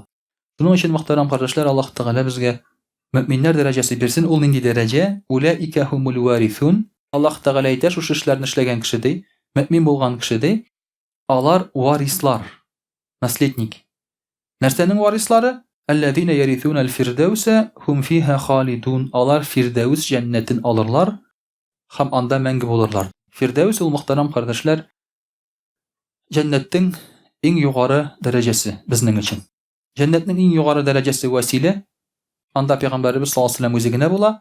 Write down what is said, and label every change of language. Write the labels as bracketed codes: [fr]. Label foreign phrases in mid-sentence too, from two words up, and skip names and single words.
[tt] Шуның өчен, мөхтәрәм кардәшләр, Аллаһ Тәгалә безгә мөэминнәр дәрәҗәсе бирсен. Ул нинди дәрәҗә? [ar] أولئك هم الوارثون. [tt] Аллаһ Тәгалә әйтә, шушы эшләрне эшләгән кеше ди, мөэмин булган кеше ди, алар варислар, наследники. Нәрсәнең варислары? [ar] الذين يرثون الفردوس هم فيها خالدون. [tt] Алар фирдаус җәннәтен алырлар һәм анда мәңге булырлар. Фирдаус ул, мөхтәрәм кардәшләр, җәннәтнең иң югары дәрәҗәсе безнең өчен. Җәннәтнең иң югары дәрәҗәсе вәсилә. Анда Пәйгамбәрбез [ar] صلى الله عليه وسلم [tt] үзе генә була.